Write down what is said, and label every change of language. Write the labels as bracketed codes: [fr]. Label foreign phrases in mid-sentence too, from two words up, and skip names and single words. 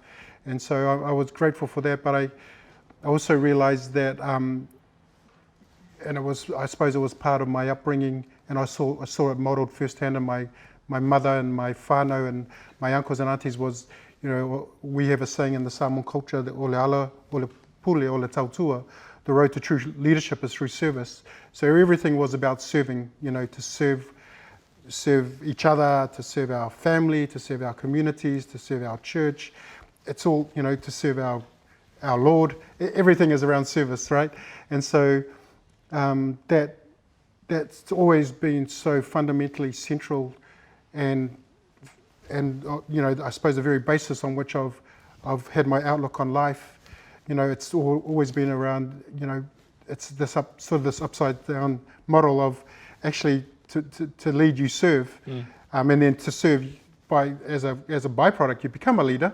[en] And so I was grateful for that, but I also realised that, and I suppose it was part of my upbringing, and I saw it modelled firsthand in my mother and my whānau and my uncles and aunties was, we have a saying in the Samoan culture that [sm] ole ala, ole pule, ole tautua, [en] the road to true leadership is through service. So everything was about serving, to serve each other, to serve our family, to serve our communities, to serve our church. It's all, to serve our Lord. Everything is around service, right? And so that's always been so fundamentally central and I suppose the very basis on which I've had my outlook on life, it's always been around, it's this this upside down model of actually to lead you serve, and then to serve as a byproduct you become a leader.